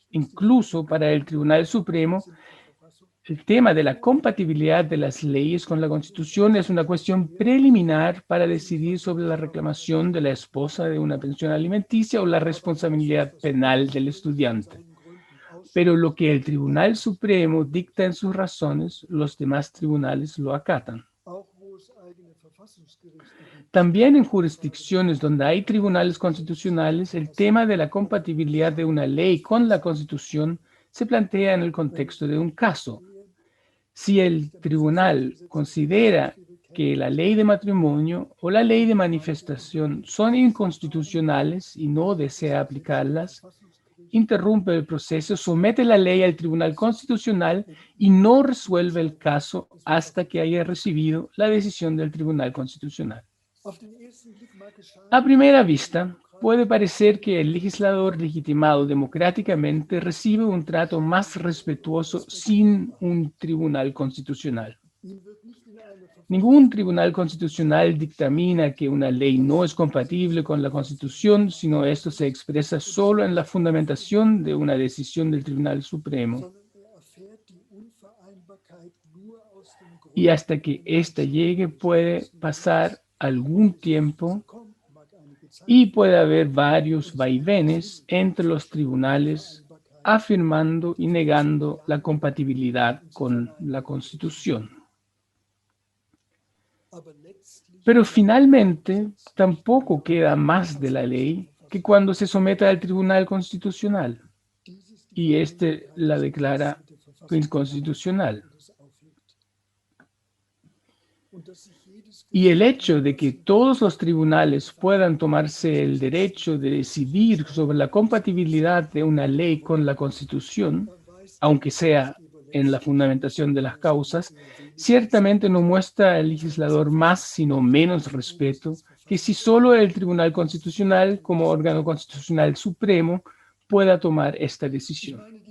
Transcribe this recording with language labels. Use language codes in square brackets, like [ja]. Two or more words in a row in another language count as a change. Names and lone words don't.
[es] Incluso para el Tribunal Supremo, el tema de la compatibilidad de las leyes con la Constitución es una cuestión preliminar para decidir sobre la reclamación de la esposa de una pensión alimenticia o la responsabilidad penal del estudiante. Pero lo que el Tribunal Supremo dicta en sus razones, los demás tribunales lo acatan. [de] auch wo es eigene Verfassungsgerichte gibt, [es] También en jurisdicciones donde hay tribunales constitucionales, el tema de la compatibilidad de una ley con la Constitución se plantea en el contexto de un caso. Si el tribunal considera que la ley de matrimonio o la ley de manifestación son inconstitucionales y no desea aplicarlas, interrumpe el proceso, somete la ley al Tribunal Constitucional y no resuelve el caso hasta que haya recibido la decisión del Tribunal Constitucional. [de] auf den ersten Blick mag es scheinen, [es] A primera vista, puede parecer que el legislador legitimado democráticamente recibe un trato más respetuoso sin un tribunal constitucional. [de] ihm wird nicht in eine [es] Ningún tribunal constitucional dictamina que una ley no es compatible con la Constitución, sino esto se expresa solo en la fundamentación de una decisión del Tribunal Supremo. [de] sondern erfährt die Unvereinbarkeit nur aus dem Grund, [es] Y hasta que ésta llegue puede pasar algún tiempo [de] kommt, mag einige Zeit [es] y puede haber varios vaivenes entre los tribunales afirmando y negando la compatibilidad con la Constitución. [de] aber letztlich [es] Pero finalmente tampoco queda más de la ley que cuando se somete al Tribunal Constitucional y éste la declara inconstitucional. Y el hecho de que todos los tribunales puedan tomarse el derecho de decidir sobre la compatibilidad de una ley con la Constitución, aunque sea en la fundamentación de las causas, ciertamente no muestra al legislador más sino menos respeto que si solo el Tribunal Constitucional, como órgano constitucional supremo, pueda tomar esta decisión.